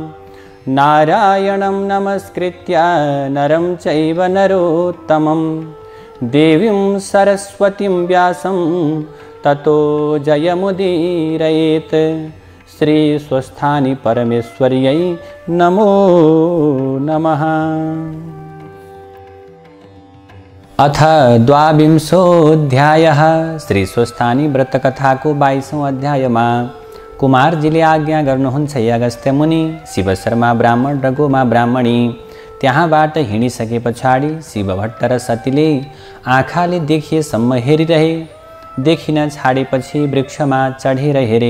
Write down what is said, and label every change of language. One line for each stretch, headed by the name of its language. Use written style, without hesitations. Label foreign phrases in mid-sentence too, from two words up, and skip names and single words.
Sanskrit: नारायणं नमस्कृत्य नरं चैव नरोत्तमं देवीं सरस्वतीं व्यासं ततो जयमुदीरयेत्। श्री स्वस्थानी परमेश्वर्यै नमो नमः। अथ द्वाविंशोऽध्यायः।
Nepali: श्री स्वस्थानी व्रतकथाको 22औं अध्यायमा कुमारजीले आज्ञा गर्नुहुन्छ, अगस्त्य मुनि, शिव शर्मा ब्राह्मण र गोमा ब्राह्मणी त्यहाँबाट हिँडिसके पछाडि शिवभट्ट र सतीले आँखाले देखिएसम्म हेरिरहे। देखिन छाडेपछि वृक्षमा चढेर हेरे।